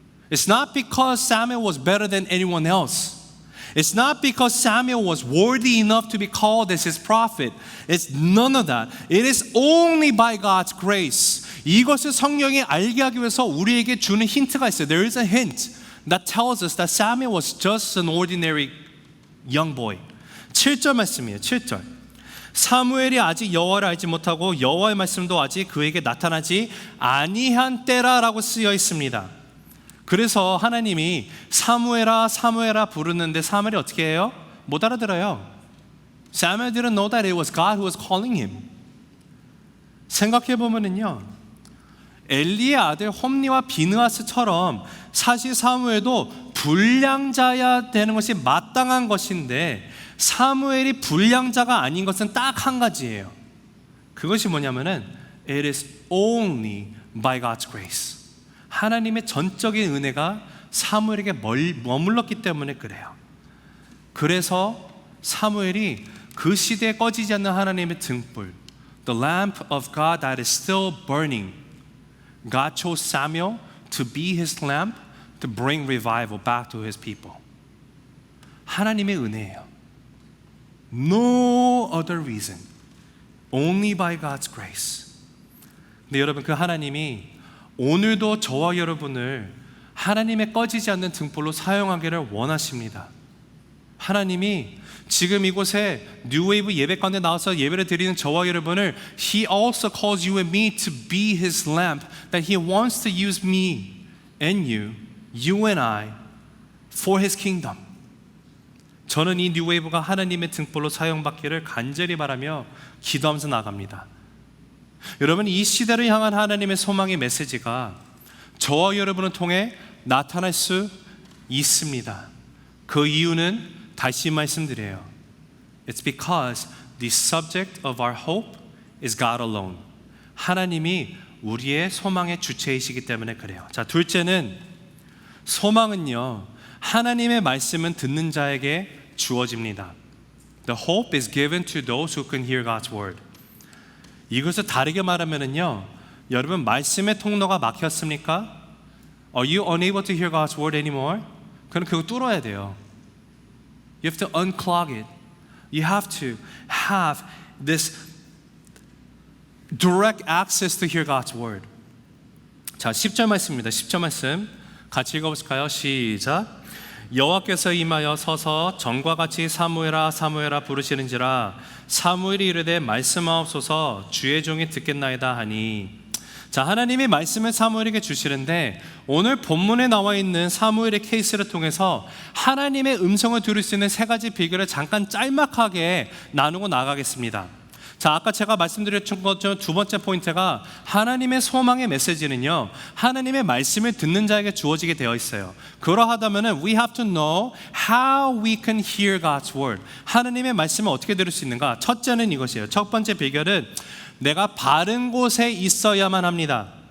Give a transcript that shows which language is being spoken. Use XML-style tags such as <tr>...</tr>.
<en>It's not because Samuel was better than anyone else. It's not because Samuel was worthy enough to be called as his prophet. It's none of that. It is only by God's grace.</en> <ko>이것을 성령이 알게 하기 위해서 우리에게 주는 힌트가 있어요.</ko> <en>There is a hint that tells us that Samuel was just an ordinary young boy.</en> <ko>7절 말씀이에요. 7절. 사무엘이 아직 여호와를 알지 못하고 여호와의 말씀도 아직 그에게 나타나지 아니한 때라라고 쓰여 있습니다. 그래서 하나님이 사무엘아 사무엘아 부르는데 사무엘이 어떻게 해요? 못 알아들어요.</ko> <en>Samuel didn't know that it was God who was calling him.</en> <ko>생각해 보면은요, 엘리의 아들 홈리와 비느하스처럼 사실 사무엘도 불량자야 되는 것이 마땅한 것인데 사무엘이 불량자가 아닌 것은 딱 한 가지예요. 그것이 뭐냐면은</ko> <en>It is only by God's grace.</en> <ko>하나님의 전적인 은혜가 사무엘에게 머물렀기 때문에 그래요. 그래서 사무엘이 그 시대에 꺼지지 않는 하나님의 등불,</ko> <en>the lamp of God that is still burning, God chose Samuel to be his lamp to bring revival back to his people.</en> <ko>하나님의 은혜예요.</ko> <en>No other reason. Only by God's grace.</en> <ko>근데 여러분, 그 하나님이 오늘도 저와 여러분을 하나님의 꺼지지 않는 등불로 사용하기를 원하십니다. 하나님이 지금 이곳에 뉴웨이브 예배 가운데 나와서 예배를 드리는 저와 여러분을</ko> <en>He also calls you and me to be His lamp, that He wants to use me and you and I for His kingdom.</en> <ko>저는 이 뉴웨이브가 하나님의 등불로 사용받기를 간절히 바라며 기도하면서 나갑니다. 여러분, 이 시대를 향한 하나님의 소망의 메시지가 저와 여러분을 통해 나타날 수 있습니다. 그 이유는 다시 말씀드려요.</ko> <en>It's because the subject of our hope is God alone.</en> <ko>하나님이 우리의 소망의 주체이시기 때문에 그래요. 자, 둘째는 소망은요, 하나님의 말씀은 듣는 자에게 주어집니다.</ko> <en>The hope is given to those who can hear God's word.</en> <ko>이것을 다르게 말하면은요, 여러분, 말씀의 통로가 막혔습니까?</ko> <en>Are you unable to hear God's word anymore?</en> <ko>그럼 그거 뚫어야 돼요.</ko> <en>You have to unclog it. You have to have this direct access to hear God's word.</en> <ko>자, 10절 말씀입니다. 10절 말씀 같이 읽어보실까요? 시작. 여호와께서 임하여 서서 전과 같이 사무엘아 사무엘아 부르시는지라 사무엘이 이르되 말씀하옵소서 주의 종이 듣겠나이다 하니. 자, 하나님이 말씀을 사무엘에게 주시는데 오늘 본문에 나와 있는 사무엘의 케이스를 통해서 하나님의 음성을 들을 수 있는 세 가지 비결을 잠깐 짤막하게 나누고 나가겠습니다. 자, 아까 제가 말씀드렸던 것처럼 두 번째 포인트가 하나님의 소망의 메시지는요, 하나님의 말씀을 듣는 자에게 주어지게 되어 있어요. 그러하다면은</ko> <en>we have to know how we can hear God's word.</en> <ko>하나님의 말씀을 어떻게 들을 수 있는가? 첫째는 이것이에요. 첫 번째 비결은 내가 바른 곳에 있어야만 합니다.</ko>